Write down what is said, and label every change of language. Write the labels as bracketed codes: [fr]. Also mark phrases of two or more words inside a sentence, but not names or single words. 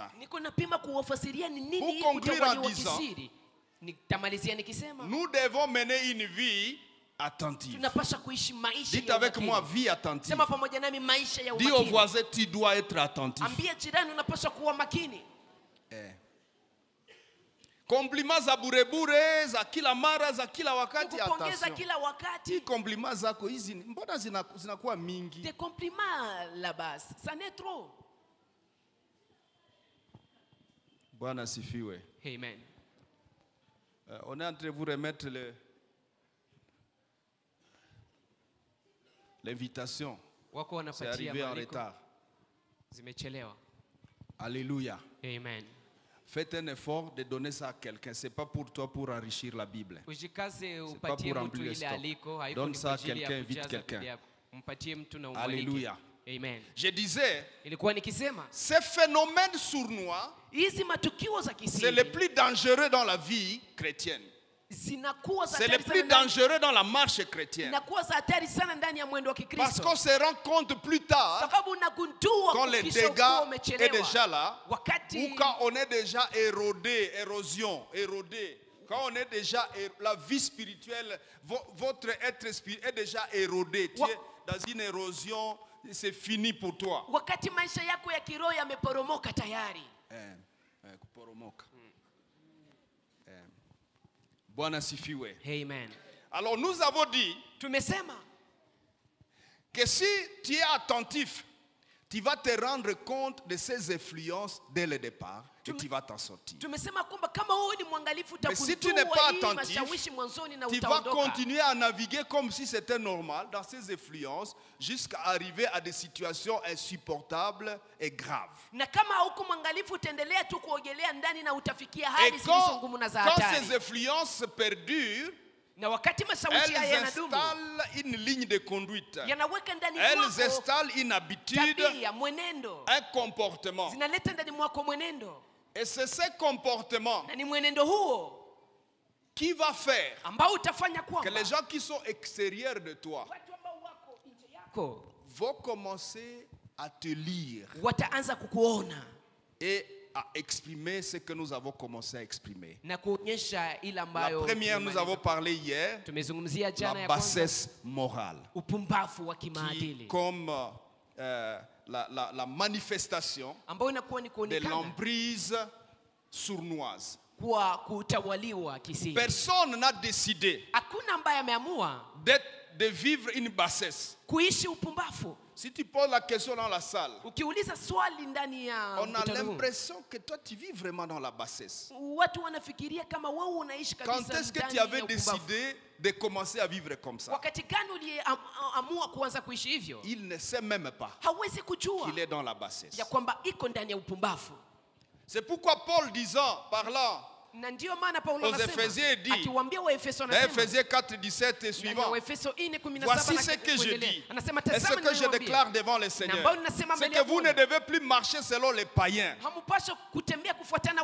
[fr] Pour conclure en disant, nous devons mener une vie attentive. Dites avec moi, vie attentive. Dis au voisin, tu dois être attentif. [sw] Compliments za burebure za kila mara za kila wakati, attention. Hii compliments zako hizi mbona zinakuwa mingi? [fr] Des compliments là-bas, ça n'est trop. [sw] Bwana sifiwe. [fr] Amen. On est en train de vous remettre l'invitation. C'est arrivé en retard. Alléluia. Amen. Faites un effort de donner ça à quelqu'un. Ce n'est pas pour toi pour enrichir la Bible. Ce n'est pas pour remplir le stock. Donne ça à quelqu'un, invite quelqu'un. Alléluia. Amen. Je disais, [sw] Ilikuwa nikisema [fr] ces phénomènes sournois, [sw] hizi matukio za kisiri [fr] c'est le plus dangereux dans la vie chrétienne. [sw] zinakuwa za [fr] C'est le [sw] hatari [fr] plus [sw] sana [fr] dangereux dans la marche chrétienne. [sw] inakuwa za hatari sana ndani ya mwendo wa [fr] Parce [sw] Kikristo, [fr] qu'on se rend compte plus tard, [sw] sababu unagundua [fr] quand le [sw] ukisha kuwa [fr] dégât est [sw] umechelewa, [fr] déjà là, [sw] wakati [fr] ou quand on est déjà érodé, érodé, quand on est déjà, la vie spirituelle, votre être spirituel est déjà érodé. Tu es dans une érosion, c'est fini pour toi. [sw] wakati maisha yako ya kiroho yameporomoka tayari. Kuporomoka. Bwana sifiwe. Amen. [fr] Alors nous avons dit [sw] Tumesema [fr] que si tu es attentif, tu vas te rendre compte de ces influences dès le départ et tu vas t'en sortir. [sw] tumesema kwamba kama wewe ni mwangalifu [fr] Mais si tu n'es pas [sw] utagundua hii [fr] attentif, [sw] mashawishi mwanzoni na [fr] tu vas [sw] utaondoka. [fr] continuer à naviguer comme si c'était normal dans ces influences jusqu'à arriver à des situations insupportables et graves. [sw] Na kama hauko mwangalifu utaendelea tu kuogelea ndani na utafikia [fr] Et [sw] hali zilizo ngumu na za [fr] quand [sw] hatari. [fr] ces influences perdurent, [sw] Na wakati mashawishi haya [fr] elles [sw] yanadumu, [fr] installent une ligne de conduite. [sw] yanaweka ndani [fr] Elles [sw] mwako [fr] installent une habitude, [sw] tabia, mwenendo, [fr] un comportement. [sw] zinaleta ndani mwako mwenendo, [fr] Et c'est ce comportement [sw] na ni mwenendo huo [fr] qui va faire [sw] ambao utafanya [fr] que [sw] kwamba [fr] les gens qui sont extérieurs de toi [sw] watu ambao wako nje yako [fr] vont commencer à te lire [sw] wataanza kukuona [fr] et à exprimer ce que nous avons commencé à exprimer. [sw] na kuonyesha ile [fr] La [sw] ambayo [fr] première, nous avons parlé hier, [sw] tumezungumzia jana [fr] la [sw] ya kwanza, [fr] bassesse morale, [sw] upumbavu wa [fr] qui, [sw] kimaadili [fr] comme la manifestation [sw] ambao inakuwa ni [fr] de [sw] kuonekana [fr] l'emprise sournoise. [sw] kwa kutawaliwa kisiri. [fr] Personne n'a décidé [sw] Hakuna ambaye ameamua [fr] de vivre une bassesse. [sw] kuishi upumbavu. [fr] Si tu poses la question dans la salle, [sw] Ukiuliza swali ndani ya [fr] on a [sw] mkutano huu, [fr] l'impression que toi tu vis vraiment dans la bassesse. [sw] watu wanafikiria kama wewe unaishi [fr] Quand [sw] kabisa [fr] est-ce que [sw] ndani [fr] tu [sw] ya [fr] avais [sw] upumbavu. [fr] décidé de commencer à vivre comme ça? [sw] Wakati gani uliamua kuanza kuishi hivyo? [fr] Il ne sait même pas [sw] Hawezi kujua [fr] qu'il est dans la bassesse. [sw] ya kwamba iko ndani ya upumbavu. [fr] C'est pourquoi Paul disant, parlant [sw] Na ndio maana Paulo [fr] aux Éphésiens [sw] anasema, [fr] dit, [sw] akiwaambia Waefeso [fr] dans [sw] anasema, [fr] Éphésiens 4, 17 et suivant, [sw] Waefeso 4:17 [fr] voici [sw] na [fr] ce que je [sw] kuendelea. [fr] dis [sw] Anasema, [fr] et ce [sw] tazama [fr] que je [sw] ninawaambia, [fr] déclare devant le Seigneur, [sw] ambayo ninasema [fr] c'est [sw] mbele [fr] que [sw] ya [fr] vous ne [sw] Bwana. [fr] devez plus marcher selon les païens [sw] Hamupaswi kutembea kufuatana